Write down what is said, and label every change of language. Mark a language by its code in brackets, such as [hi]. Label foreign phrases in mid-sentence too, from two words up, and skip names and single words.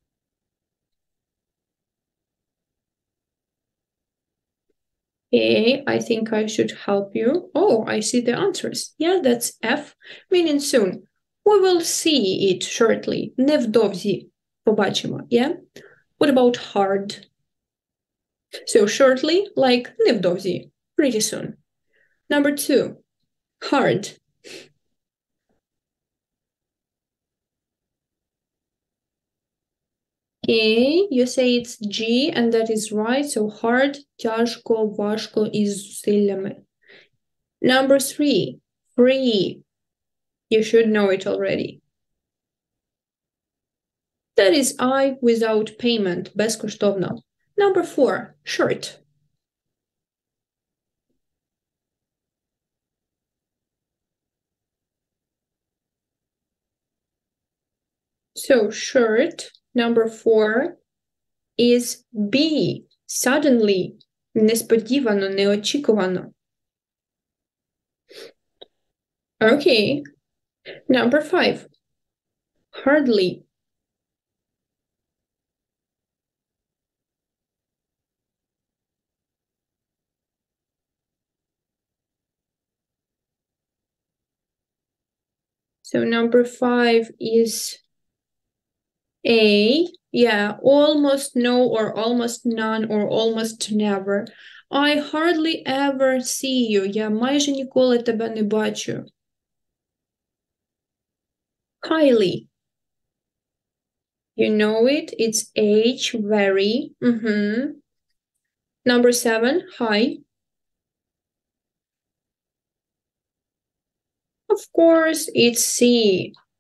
[en] Okay, I think I should help you. Oh, I see the answers. Yeah, that's F, meaning soon. We will see it shortly. [uk] Невдовзі побачимо, [en] yeah? What about hard? So shortly, like невдовзі, pretty soon. Number 2, hard. Okay, you say it's G, and that is right. So hard, [uk] тяжко, важко із зусиллями. [en] Number 3, free. You should know it already. That is I without payment, безкоштовно. Number 4, short. So short, number 4, is be, suddenly, [uk] несподівано, неочікувано. [en] Okay. Number 5, hardly. So number 5 is A. Yeah, almost no or almost none or almost never. I hardly ever see you. [uk] Я майже ніколи тебе не бачу. [en] Highly. You know it. It's H, very. Number 7, high. Of course, it's C.